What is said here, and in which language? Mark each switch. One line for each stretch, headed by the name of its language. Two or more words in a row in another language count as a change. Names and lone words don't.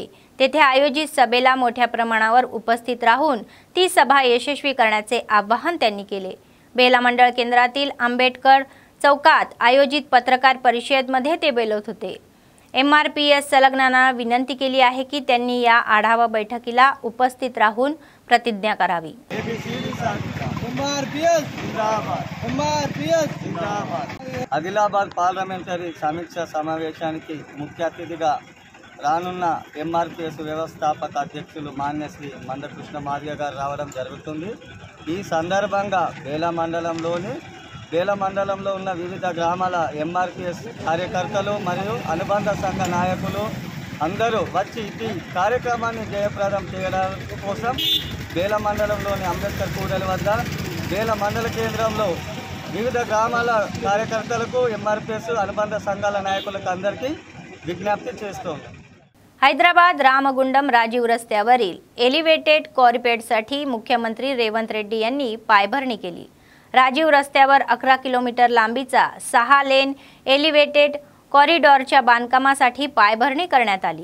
Marathi: तेथे आयोजित सभेला मोठ्या प्रमाणावर उपस्थित राहून ती सभा यशस्वी करण्याचे आवाहन त्यांनी केले. बेला मंडळ केंद्रातील आंबेडकर चौकात आयोजित पत्रकार परिषदेमध्ये ते बोलत होते. MRPS संलग्नांना विनंती केली आहे की त्यांनी या आढावा बैठकीला उपस्थित राहून प्रतिज्ञा करावी.
Telugu: ఆదిలాబాద్ పార్లమెంటరీ సమీక్ష సమావేశానికి ముఖ్య అతిథిగా రానున్న MRPS వ్యవస్థాపక అధ్యక్షులు మాన్య శ్రీ మందకృష్ణ మాదిగ గారు రావడం జరుగుతుంది. ఈ సందర్భంగా బేల మండలంలో ఉన్న వివిధ గ్రామాల ఎంఆర్పిఎస్ కార్యకర్తలు మరియు అనుబంధ సంఘ నాయకులు అందరూ వచ్చి ఈ కార్యక్రమాన్ని జయప్రదం చేయడం కోసం బేల మండలంలోని అంబేద్కర్ కూడలి వద్ద బేల మండల కేంద్రంలో వివిధ గ్రామాల కార్యకర్తలకు ఎంఆర్పిఎస్ అనుబంధ సంఘాల नायकुలకు అందరికీ विज्ञप्ती చేస్తోంది.
Marathi: हैदराबाद रामगुंडम राजीव रस्त्यावरील एलिव्हेटेड कॉरिपेडसाठी मुख्यमंत्री रेवंत रेड्डी यांनी पायभरणी केली. राजीव रस्त्यावर 11 किलोमीटर लांबीचा 6 लेन एलिव्हेटेड कॉरिडॉरच्या बांधकामासाठी पायभरणी करण्यात आली.